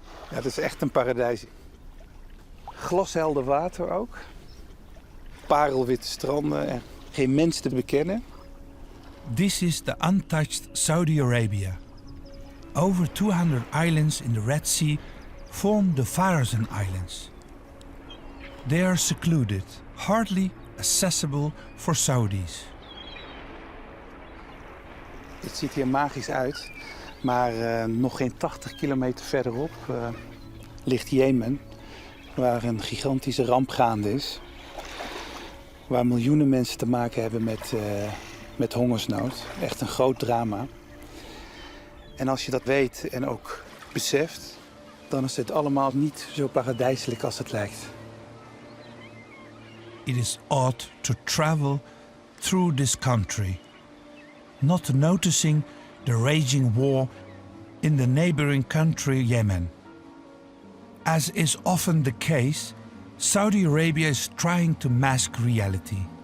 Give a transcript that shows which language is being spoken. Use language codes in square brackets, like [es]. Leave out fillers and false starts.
[nl] Ja, het is echt een paradijs. Glashelder water ook. Parelwitte stranden en geen mens te bekennen. [en] This is the untouched Saudi Arabia. Over 200 islands in the Red Sea form the Faroe Islands. They are secluded, hardly accessible for Saudis. [nl] Het ziet hier magisch uit, maar nog geen 80 kilometer verderop ligt Jemen, waar een gigantische ramp gaande is. Waar miljoenen mensen te maken hebben met hongersnood. Echt een groot drama. En als je dat weet en ook beseft, dan is het allemaal niet zo paradijselijk als het lijkt. [en] It is odd to travel through this country, not noticing the raging war in the neighboring country Yemen. As is often the case, Saudi Arabia is trying to mask reality.